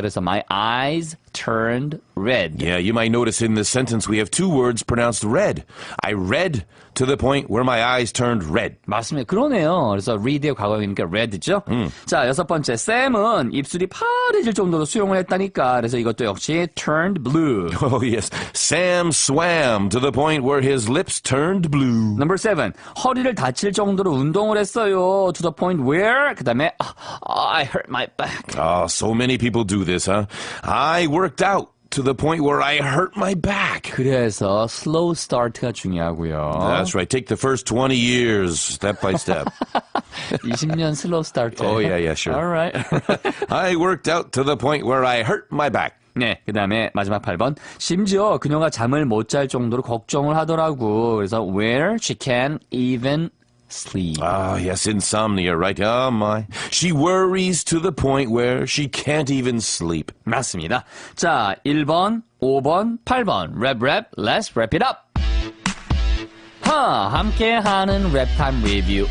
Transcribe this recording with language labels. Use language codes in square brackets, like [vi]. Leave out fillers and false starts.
[ko] 그래서 [en] my eyes turned red. Yeah, you might notice in this sentence we have two words pronounced red. I read to the point where my eyes turned red. [ko] 맞습니다. 그러네요. 그래서 read의 과거이니까 red죠. 자, 여섯 번째. 샘은 입술이 파래질 정도로 수영을 했다니까. 그래서 이것도 역시 [en] turned blue. Oh, yes. Sam swam to the point where his lips turned blue. Number 7. [ko] 허리를 다칠 정도로 운동을 했어요. [en] To the point where [ko] 그 다음에 [en] I hurt my back. Oh, so many people do this, huh? I worked out to the point where I hurt my back. [ko] 그래서 slow start가 중요하고요. [en] That's right. Take the first 20 years, step by step. [ko] 20년 slow start. [en] Oh, yeah, sure. All right. I worked out to the point where I hurt my back. [ko] 네, 그 다음에 마지막 8번. 심지어 그녀가 잠을 못 잘 정도로 걱정을 하더라고. 그래서 [en] where she can even sleep. Ah, yes, insomnia, right? Oh, my. She worries to the point where she can't even sleep. [ko] 맞습니다. 자, 1번, 5번, 8번. 랩, [en] let's wrap it up. [ko] 함께하는 랩타임 리뷰.